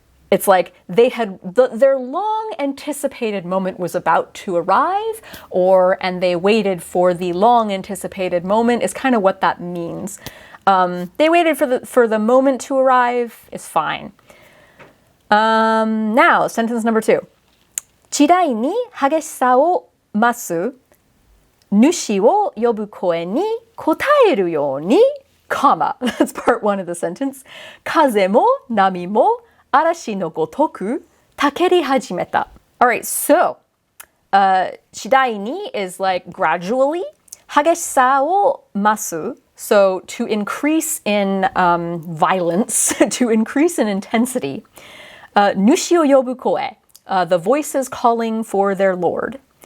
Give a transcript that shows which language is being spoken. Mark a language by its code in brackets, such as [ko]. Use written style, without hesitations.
[en] It's like they had their long anticipated moment was about to arrive, and they waited for the long anticipated moment is kind of what that means. They waited for the moment to arrive is fine. Now, sentence number 2. [ja] 次第に激しさを増す主を呼ぶ声に応えるように、comma. [en] That's part 1 of the sentence. [ja] 風も波も嵐のごとくたけり始めた. [en] Alright, so, 次第に is like gradually. [ja] 激しさを増す. [en] So, to increase in violence, to increase in intensity. [ja] 主を呼ぶ声. [en] The voices calling for their lord.